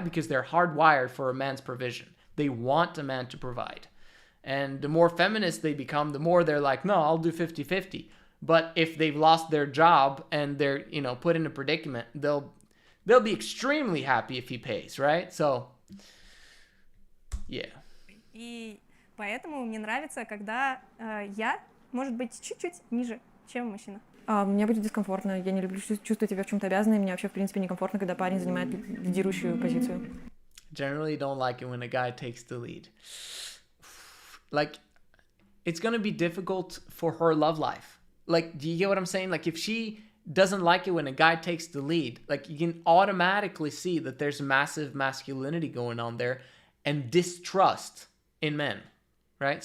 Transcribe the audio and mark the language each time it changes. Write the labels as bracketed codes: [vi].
[en] Because they're hardwired for a man's provision. They want a man to provide. And the more feminist they become, the more they're like, no, I'll do 50-50. But if they've lost their job and they're, you know, put in a predicament, they'll be extremely happy if he pays, right? So, yeah. [ru] И поэтому мне нравится, когда я, может быть, чуть-чуть ниже, чем мужчина. Мне будет дискомфортно, я не люблю чувствовать себя в чем-то обязанной, мне вообще, в принципе, некомфортно, когда парень занимает лидирующую позицию. [en] Generally don't like it when a guy takes the lead. Like, it's gonna be difficult for her love life. Like, do you get what I'm saying? Like, if she doesn't like it when a guy takes the lead, like, you can automatically see that there's massive masculinity going on there and distrust in men, right?